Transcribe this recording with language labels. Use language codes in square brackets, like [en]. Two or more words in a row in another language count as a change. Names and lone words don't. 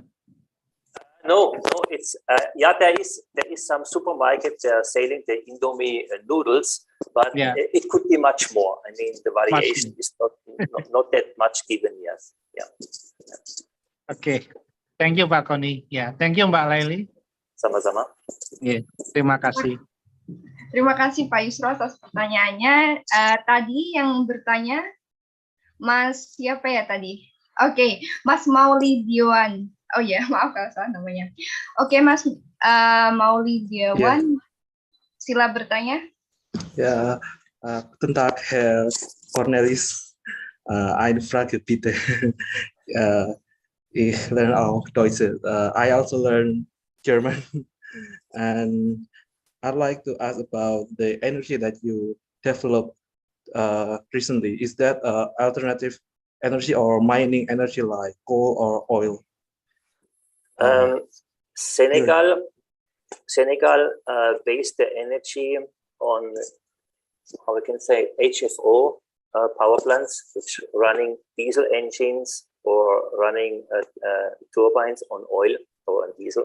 [en] No, it's yeah. There is some supermarket selling the Indomie noodles, but yeah, it could be much more. I mean, the variation is not that much given. Yes. Yeah. Okay. Thank you, Pak Koni. Ya, thank you, Mbak Laili. [id] Sama-sama. Yeah. Terima kasih. Terima kasih Pak Yusro atas pertanyaannya. Tadi yang bertanya Mas siapa ya tadi? Oke, Mas Maulidiwan. Oh ya, maaf kalau salah namanya. Oke, Mas Maulidiwan, sila bertanya. [de] Ja, guten Tag, Herr Cornelis. Eine Frage bitte. Ich lerne auch Deutsch. [en] I also learn German, and I'd like to ask about the energy that you developed recently. Is that alternative energy or mining energy like coal or oil? Senegal based the energy on, how we can say, HFO power plants, which running diesel engines or running turbines on oil or on diesel.